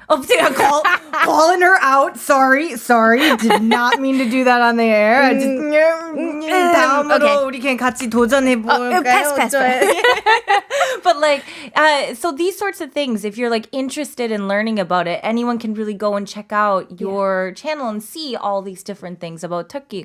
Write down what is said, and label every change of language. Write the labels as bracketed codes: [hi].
[ko] 제가 [en] calling her out. Sorry. Did not mean to do that on the air. [ko] 다음으로 우리 그냥 같이 도전해 볼까요? [en] Pass. But like, so these sorts of things, if you're like interested in learning about it, anyone can really go and check out your channel and see all these different things about Turkey.